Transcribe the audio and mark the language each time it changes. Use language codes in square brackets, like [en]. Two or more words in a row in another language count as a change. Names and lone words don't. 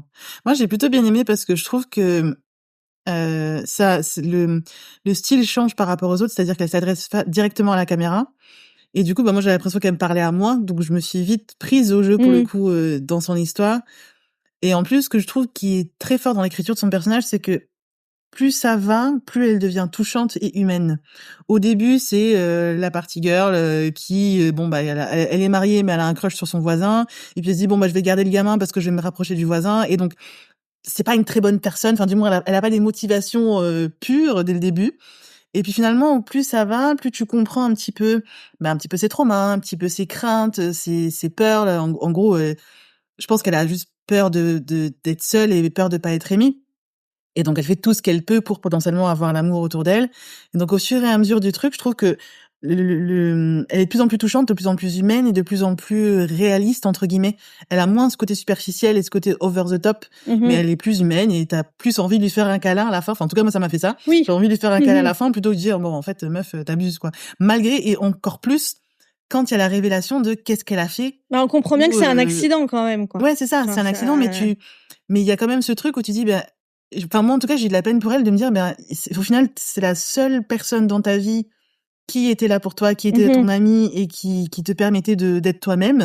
[fr] Moi, j'ai plutôt bien aimé parce que je trouve que le style change par rapport aux autres, c'est-à-dire qu'elle s'adresse directement à la caméra. Et du coup, moi, j'avais l'impression qu'elle me parlait à moi, donc je me suis vite prise au jeu pour le coup dans son histoire. Et en plus, ce que je trouve qui est très fort dans l'écriture de son personnage, c'est que plus ça va, plus elle devient touchante et humaine. Au début, c'est la [en] party girl [fr] qui elle est mariée mais elle a un crush sur son voisin et puis elle se dit je vais garder le gamin parce que je vais me rapprocher du voisin, et donc c'est pas une très bonne personne, enfin du moins elle a pas des motivations pures dès le début. Et puis finalement, plus ça va, plus tu comprends un petit peu ses traumas, un petit peu ses craintes, ses peurs là. En gros, je pense qu'elle a juste peur d'être seule et peur de pas être aimée. Et donc, elle fait tout ce qu'elle peut pour potentiellement avoir l'amour autour d'elle. Et donc, au fur et à mesure du truc, je trouve que elle est de plus en plus touchante, de plus en plus humaine et de plus en plus réaliste, entre guillemets. Elle a moins ce côté superficiel et ce côté [en] over the top, [fr] mais elle est plus humaine et t'as plus envie de lui faire un câlin à la fin. Enfin, en tout cas, moi, ça m'a fait ça. Oui. J'ai envie de lui faire un câlin à la fin plutôt que de dire, en fait, meuf, t'abuses, quoi. Malgré, et encore plus, quand il y a la révélation de qu'est-ce qu'elle a fait. On comprend bien que c'est un accident quand même, quoi. Ouais, c'est ça, c'est un accident, mais il y a quand même ce truc où tu dis, moi, en tout cas, j'ai de la peine pour elle de me dire, au final, c'est la seule personne dans ta vie qui était là pour toi, qui était ton amie et qui te permettait d'être toi-même.